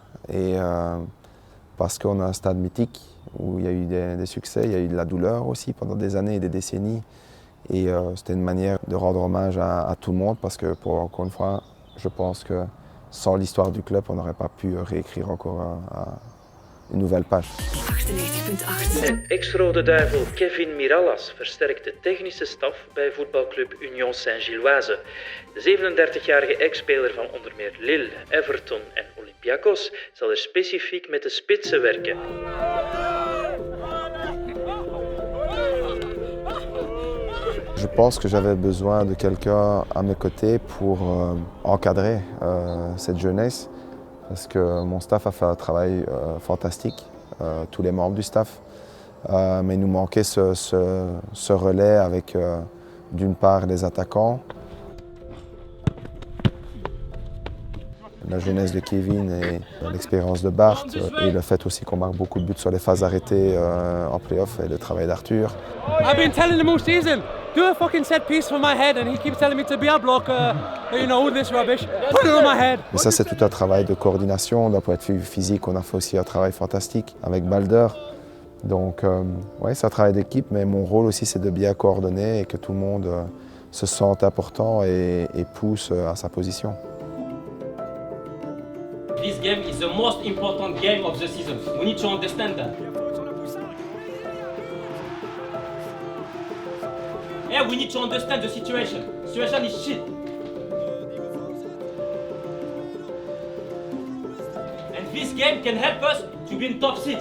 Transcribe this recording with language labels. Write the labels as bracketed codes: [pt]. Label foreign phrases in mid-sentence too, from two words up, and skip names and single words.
[fr] Et parce qu'on a un stade mythique où il y a eu des succès, il y a eu de la douleur aussi pendant des années et des décennies. Et c'était une manière de rendre hommage à tout le monde parce que, encore une fois, je pense que sans l'histoire du club, on n'aurait pas pu réécrire encore une nouvelle page. [nl] En ex-Rode Duivel Kevin Mirallas versterkt de technische staf bij voetbalclub Union Saint-Gilloise. De 37-jarige ex-speler van onder meer Lille, Everton en Olympiakos zal er specifiek met de spitsen werken. [fr] pense que j'avais besoin de quelqu'un à mes côtés pour encadrer cette jeunesse, parce que mon staff a fait un travail fantastique, tous les membres du staff, mais il nous manquait ce relais avec d'une part les attaquants, la jeunesse de Kevin et l'expérience de Bart, et le fait aussi qu'on marque beaucoup de buts sur les phases arrêtées en play-off et le travail d'Arthur. [en] I've been telling him all season, do a fucking set piece for my head, and he keeps telling me to be a blocker, you know, all this rubbish. Put it on my head. [fr] Mais ça, c'est tout un travail de coordination. D'un point de vue physique, on a fait aussi un travail fantastique avec Balder. Donc, ouais, c'est un travail d'équipe, mais mon rôle aussi, c'est de bien coordonner et que tout le monde se sente important et pousse à sa position. [en] This game is the most important game of the season. We need to understand that. Yeah, we need to understand the situation. The situation is shit. And this game can help us to be in top 6.